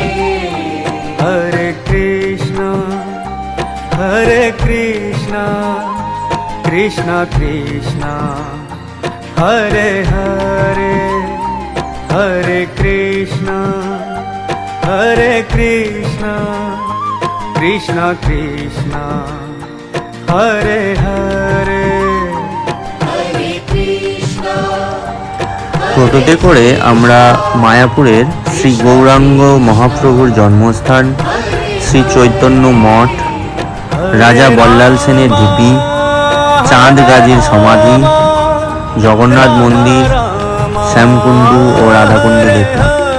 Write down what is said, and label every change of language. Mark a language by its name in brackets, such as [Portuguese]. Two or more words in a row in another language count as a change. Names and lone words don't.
[Sanskrit] Hare Krishna, Krishna Krishna, Hare Hare. Hare Krishna, Krishna Krishna, Hare Hare. Hare Krishna, [Bangla] টোটোতে করে আমরা মায়াপুরের শ্রী গৌরাঙ্গ মহাপ্রভুর জন্মস্থান, শ্রী চৈতন্য মঠ, রাজা বল্লাল সেনের ঢিপি, চাঁদ গাজীর সমাধি, জগন্নাথ মন্দির, শ্যামকুণ্ডু ও রাধাকুণ্ডু দেখলাম।